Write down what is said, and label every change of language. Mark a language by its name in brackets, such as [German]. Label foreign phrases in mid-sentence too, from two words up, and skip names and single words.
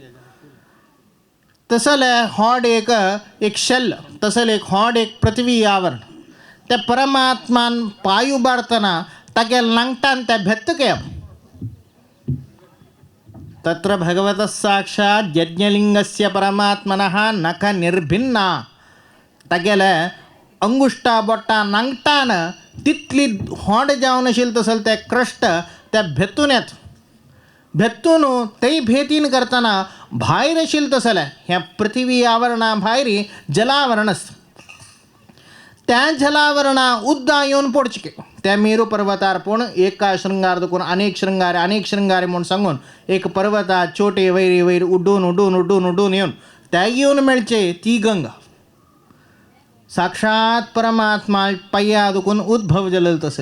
[Konkani] तसल हॉड एक शेल तसल एक हॉड एक पृथ्वी आवरण त्या परमात्मान पांय उबारतना तागे लांगटान त्या भेत्तके [Sanskrit] तत्र भगवतः साक्षात् यज्ञलिंगस्य परमात्मनः नख निर्भिन्ना [Konkani] तागेले अंगुष्टा बोट्टा नांगटान तितली हॉड जावन आशिल्ली तसल ते क्रस्ट त्या भेतून येता भेत्तून तेय भेटीन करतना भायर आशिल्लें तसलें ह्या पृथ्वी आवरणा भायरी जलावरण आसता त्या जलावरणा उद्दां येवन पडचे त्या मेरू पर्वतार पूण एका शृंगार देखून अनेक शृंगार म्हूण सांगून एक पर्वता चोटे वैरी वैर उड्डून येवन त्या येवन मेळचे ती गंगा साक्षात परमात्मा पाय्या दुखून उद्भव जलल तसेल.